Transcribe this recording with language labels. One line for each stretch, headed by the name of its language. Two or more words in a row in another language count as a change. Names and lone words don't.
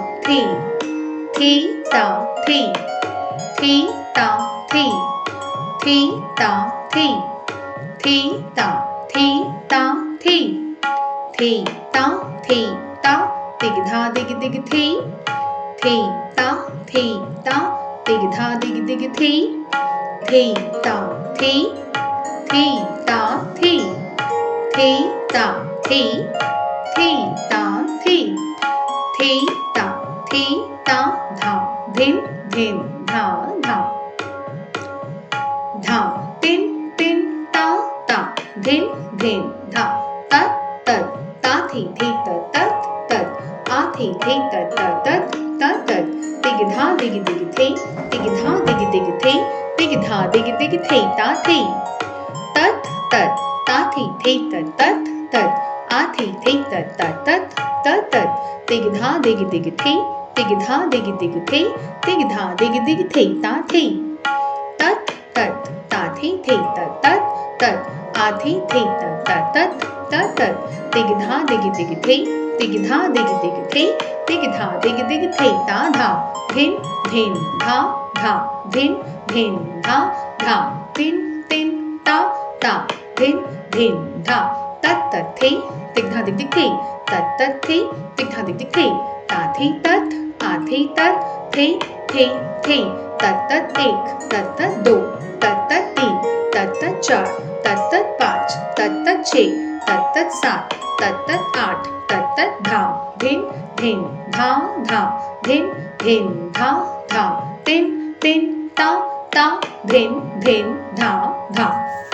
Hindi: ता तिग धा दिग दिग थे ता तिग धा दिग दिग थे ता धा धिन धिन धा धा धा तिन तिन ता धिन धिन धा तत तत ता थी तत तत तत आ थी तत तत तत तत दिग धा दिग दिग थे दिग धा दिग दिग थे दिग धा दिग दिग थे ता थी तत तत ता थी तत तत तत आ थी तत तत तत तत तत दिग धा दिग दिग थे दिग धा दिग दिग थे दिग धा दिग दिग थे ता थी तत तत ता थी तत तत तत आ थी तत तत तत तत दिग धा दिग दिग थे दिग धा दिग दिग थे दिग धा दिग दिग थे ता धा धिन धिन धा धा धिन धिन धा धा तिन तिन ता ता धिन धिन धा तत तत थे दिग धा दिग दिग थे तत तत थे दिग धा दिग दिग थे ता थी तत आ थी तत थे तत तत एक तत तत दो तत तत तीन तत तत चार तत तत पाँच तत तत छः तत तत सात तत तत आठ तत तत धा धिन धिन धा धा धिन धिन धा धा तिन तिन ता ता धिन धिन धा धा।